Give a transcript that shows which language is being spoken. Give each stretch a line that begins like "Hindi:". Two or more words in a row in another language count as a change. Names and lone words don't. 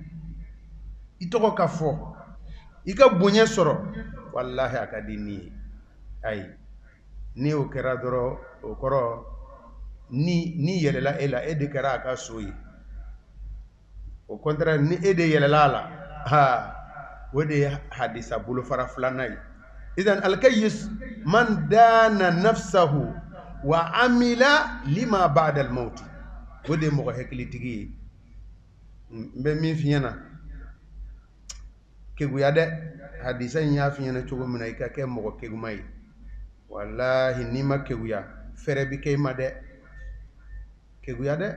Bambara: I tɔgɔ ka fɔ, i ka bonya sɔrɔ, wallahi a ka di ni ye. Ayi, ni o kɛra dɔrɔn o kɔrɔ ni yɛlɛla e la, e de kɛra a ka so ye. O contraire ni e de yɛlɛla a la, o de ye hadisa bolofara filanan ye.
Arabic: إذن الكيس من دان نفسه وعمل لما بعد الموت.
Bambara: O de ye mɔgɔ hakilitigi ye. N bɛ min f'i ɲɛna, keguya dɛ, hadisa in y'a f'i ɲɛna cogo min na i ka kɛ mɔgɔ keguma ye. Wallahi n'i ma keguya fɛrɛ bi kɛ i ma dɛ, keguya dɛ.